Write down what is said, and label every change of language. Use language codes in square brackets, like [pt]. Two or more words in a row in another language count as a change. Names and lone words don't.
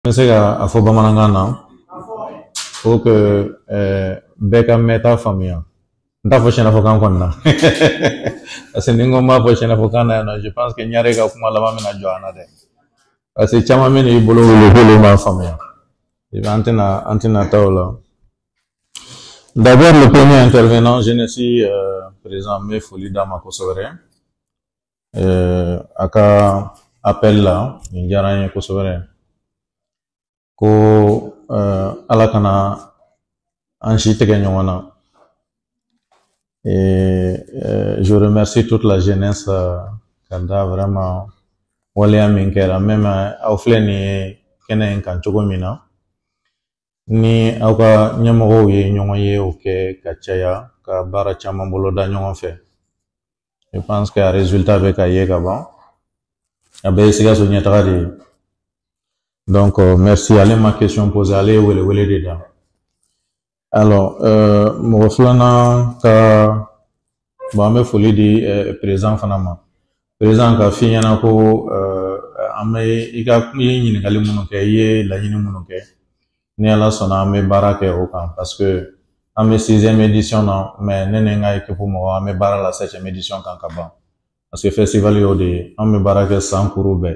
[fr] Je sais qu'à [bm] fo bamanankan na [fr] faut que [bm] bɛɛ ka mɛn faamuya n t'a fɔ sɛnɛfɔkan kɔni na [fr] parce que [bm] ni n ko n b'a fɔ sɛnɛfɔkan na yan nɔ [fr] je pense que [bm] ɲare ka kuma laban bɛna jɔ an na dɛ [fr] parce que [bm] caman bɛ n'i bolo wele k'olu m'a faamuya an tɛna taa o la. [fr] D'abord le premier intervenant Genesi président [bm] n bɛ foli d'a ma kosɛbɛ a ka appel la nin diyara n ye kosɛbɛ ko ala kana an si tigɛ ɲɔgɔn na. [fr] Et je remercie toute la jeunesse [bm] ka da vraiment waleya min kɛra même aw filɛ nin ye kɛnɛ in kan cogo min na ni aw ka ɲɛmɔgɔw ye ɲɔgɔn ye o kɛ ka caya ka baara caman bolo da ɲɔgɔn fɛ. [fr] Je pense que [bm] a résultat bɛ ka ye ka ban a bɛɛ ye Sikaso ɲɛtaga de ye. [fr] Donc merci, [bm] ale ma [fr] question posée, [bm] ale ye welewele de da. Alors mɔgɔ filanan ka bon an bɛ foli di président fana ma. Président ka f'i ɲɛna ko an bɛ i ye ɲininkali minnu kɛ i ye laɲini minnu kɛ ni ala sɔnna an bɛ baara kɛ o kan [fr] parce que [bm] an bɛ [fr] 6e édition [bm] na mais ne ni n ka équipe mɔgɔ an bɛ baara la [fr] 7e édition [bm] kan ka ban [fr] parce que [bm] festival y'o de ye an bɛ baara kɛ san kuru bɛɛ.